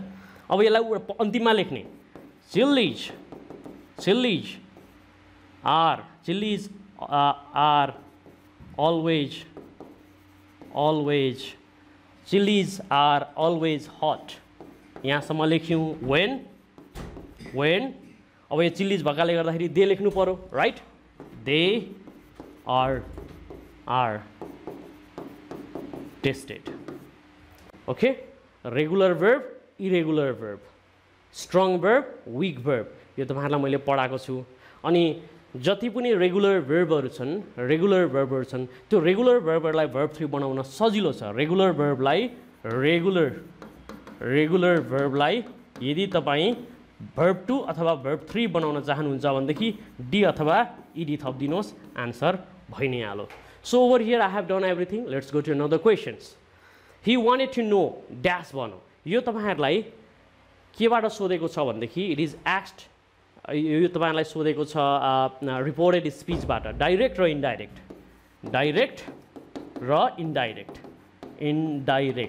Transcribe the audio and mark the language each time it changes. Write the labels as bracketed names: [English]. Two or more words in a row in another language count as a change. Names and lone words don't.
[Nepali] अब यसलाई अन्तिममा लेख्ने, [English] chillies are, chillies are always, chillies are always hot, [Nepali] यहाँसम्म लेख्यौँ वेन। अब यो चिल्लिज भएकाले गर्दाखेरि दे लेख्नु पर्यो, [English] Right, they are tasted. Okay, regular verb, irregular verb, strong verb, weak verb, [Nepali] यो तपाईँहरूलाई मैले पढाएको छु। अनि जति पनि [English] regular verbहरू [Nepali] छन्, त्यो [English] regular verbहरूलाई [Nepali] verb 3 बनाउन सजिलो छ। [English] regular verbलाई [Nepali] यदि तपाईँ verb 2 अथवा verb 3 बनाउन चाहनुहुन्छ भनेदेखि डी अथवा ईडी थपिदिनुहोस्, आन्सर भइ नै हाल्यो। [English] So over here I have done everything, let's go to another questions. He wanted to know dash [Nepali] भनौँ, यो तपाईँहरूलाई केबाट सोधेको छ भनेदेखि [English] it is asked, [Nepali] यो तपाईँहरूलाई सोधेको छ [English] reported speechबाट, [Nepali] डाइरेक्ट र इन्डाइरेक्ट।